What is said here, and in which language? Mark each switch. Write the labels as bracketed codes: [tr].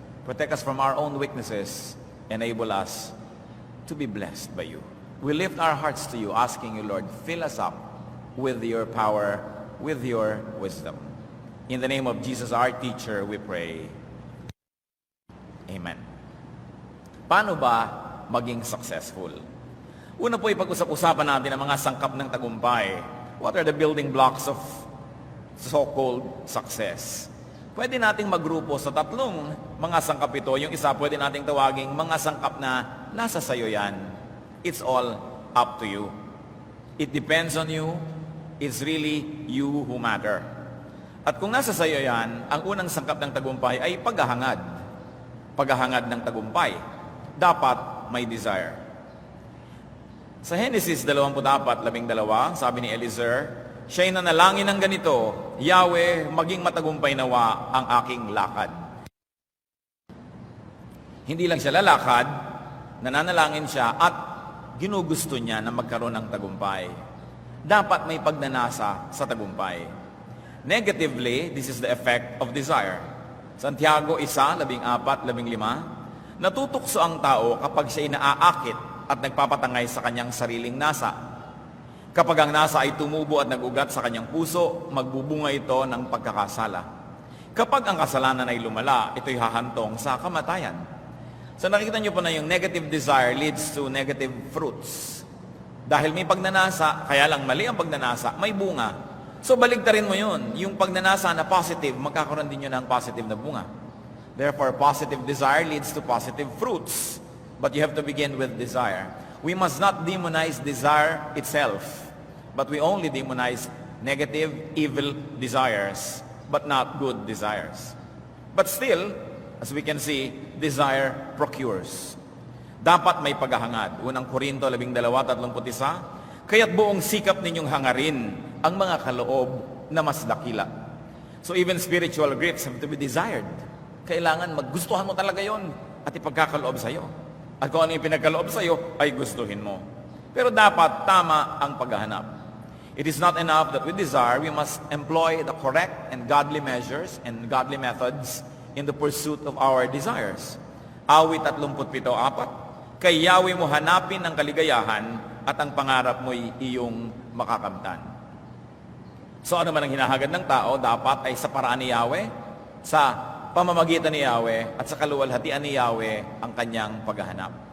[en] Protect us from our own weaknesses. Enable us to be blessed by you. We lift our hearts to you, asking you, Lord, fill us up with your power, with your wisdom. In the name of Jesus, our teacher, we pray. Amen. [tl] Paano ba maging successful? Una po, ipag-usap-usapan natin ang mga sangkap ng tagumpay. [en] What are the building blocks of so-called success? [tl] Pwede nating magrupo sa tatlong mga sangkap ito. Yung isa, pwede nating tawaging mga sangkap na nasa sayo yan. [en] It's all up to you. It depends on you. It's really you who matter. [tl] At kung nasa sayo yan, ang unang sangkap ng tagumpay ay paghahangad. Paghahangad ng tagumpay. Dapat may desire. Sa Genesis 24:12, sabi ni Eliezer, siya'y nanalangin ng ganito, Yahweh, maging matagumpay nawa ang aking lakad. Hindi lang siya lalakad, nananalangin siya at ginugusto niya na magkaroon ng tagumpay. Dapat may pagnanasa sa tagumpay. [en] Negatively, this is the effect of desire. [tl] Santiago 1:14-15, natutukso ang tao kapag siya'y naaakit at nagpapatangay sa kanyang sariling nasa. Kapag ang nasa ay tumubo at nagugat sa kanyang puso, magbubunga ito ng pagkakasala. Kapag ang kasalanan ay lumala, ito'y hahantong sa kamatayan. [en] So [tl] nakikita niyo po na yung [en] negative desire leads to negative fruits. [tl] Dahil may pagnanasa, kaya lang mali ang pagnanasa, may bunga. So baligtarin mo yun. Yung pagnanasa na positive, magkakaroon din yun ng positive na bunga. [en] Therefore, positive desire leads to positive fruits. But you have to begin with desire. We must not demonize desire itself, but we only demonize negative, evil desires, but not good desires. But still, as we can see, desire procures. [tl] Dapat may paghahangad. Unang Korinto 12:31, kaya't buong sikap ninyong hangarin ang mga kaloob na mas dakila. [en] So even spiritual gifts have to be desired. [tl] Kailangan maggustuhan mo talaga yon at ipagkakaloob sa iyo. At kung ano yung pinagkaloob sa iyo, ay gustuhin mo. Pero dapat tama ang paghahanap. [en] It is not enough that we desire, we must employ the correct and godly measures and godly methods in the pursuit of our desires. [tl] Awit 37:4, kay Yahweh mo hanapin ang kaligayahan at ang pangarap mo'y iyong makakamtan. So ano man ang hinahagad ng tao, dapat ay sa paraan ni Yahweh, sa pamamagitan ni Yahweh, at sa kaluwalhatian ni Yahweh ang kanyang paghahanap.